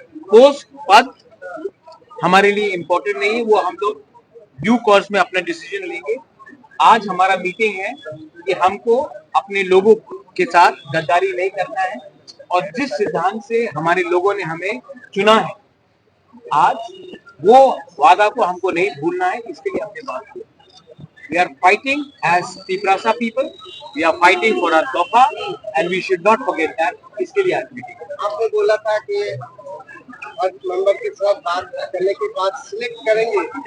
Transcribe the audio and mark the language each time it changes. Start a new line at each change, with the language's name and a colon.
Hindi: Post पद हमारे लिए इम्पोर्टेंट नहीं है, वो हम लोग ड्यू कोर्स में अपना डिसीजन लेंगे। आज हमारा मीटिंग है कि हमको अपने लोगों के साथ गद्दारी नहीं करना है और जिस सिद्धांत से हमारे लोगों ने हमें चुना है, आज वो वादा को हमको नहीं भूलना है। इसके लिए हमने बात की।
English: We are fighting as Tiprasa people. We are fighting for our Dofa and we should not forget that.
Hindi: इसके लिए आज मीटिंग। आपने बोला था कि मेंबर के साथ बात करने के बाद सिलेक्ट करेंगे।